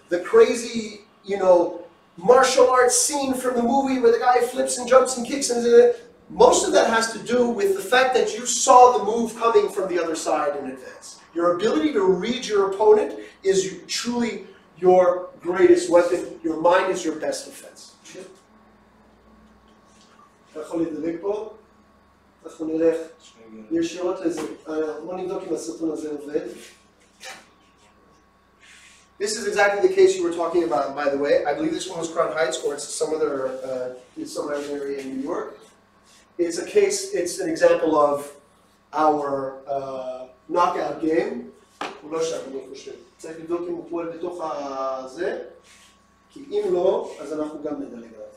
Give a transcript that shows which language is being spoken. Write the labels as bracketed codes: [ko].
[en] The crazy, martial arts scene from the movie where the guy flips and jumps and kicks, and most of that has to do with the fact that you saw the move coming from the other side in advance. Your ability to read your opponent is truly your greatest weapon. Your mind is your best defense. [he] יכול לדלג פה, אנחנו נלך ישירות לזה. בוא נבדוק אם הסרטון הזה עובד. [en] This is exactly the case you were talking about, by the way. I believe this one was Crown Heights, or it's some other area in New York. It's an example of our knockout game. [he] הוא לא שם, אני חושב. צריך לבדוק אם הוא פועל בתוך הזה, כי אם לא, אז אנחנו גם נדלג עליו.